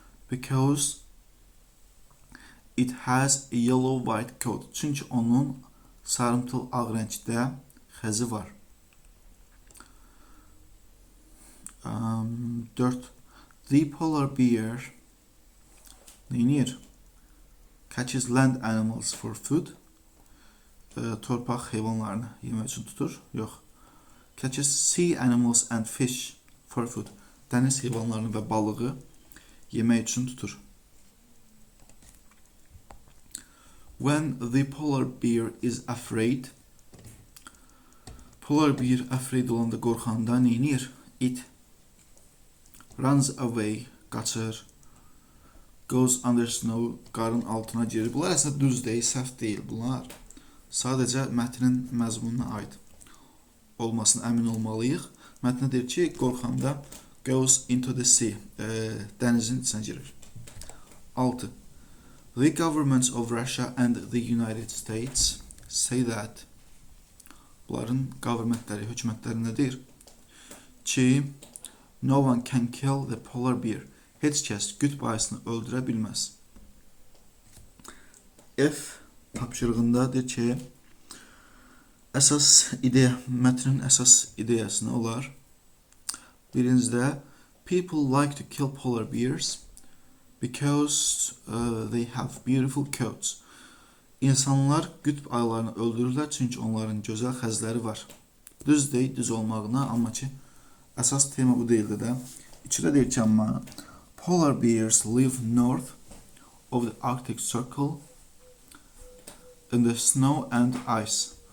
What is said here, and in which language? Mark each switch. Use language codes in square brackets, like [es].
[en] Because it has a yellow-white coat. [az] Çünki onun sarımtıl ağ rəngdə xəzi var. [en] 4. The polar bear neynir? Catches land animals for food. [az] Torpaq heyvanlarını yemək üçün tutur. Yox. [en] Catches sea animals and fish for food. [az] Dəniz heyvanlarını və balığı yemək üçün tutur. [en] When the polar bear is afraid, polar bear afraid [az] olanda, qorxanda neynir? [en] It runs away, qaçır. Goes under snow, [az] qarın altına girir. Bunlar əslində düz deyil, səhv deyil bunlar. Sadəcə mətnin məzmununa aid olmasına əmin olmalıyıq. Mətnə deyir ki, qorxanda [en] goes into the sea, [az] dənizin içinə girir. 6. [en] The governments of Russia and the United States say that, [az] bunların governmentləri, hökumətləri nə deyir? [en] Ki, no one can kill the polar bear. [az] Heç kəs qütb ayısını öldürə bilməz. F tapşırığında deyir ki, əsas ideya, mətnin əsas ideyası nə olar? [en] Birincidə, people like to kill polar bears because they have beautiful coats. [az] İnsanlar qütb ayılarını öldürürlər çünki onların gözəl xəzləri var. Düz deyil, düz olmağına, amma ki, əsas tema bu deyildi də. İçində deyir ki, amma [en] polar bears live north of the Arctic Circle in the snow and ice.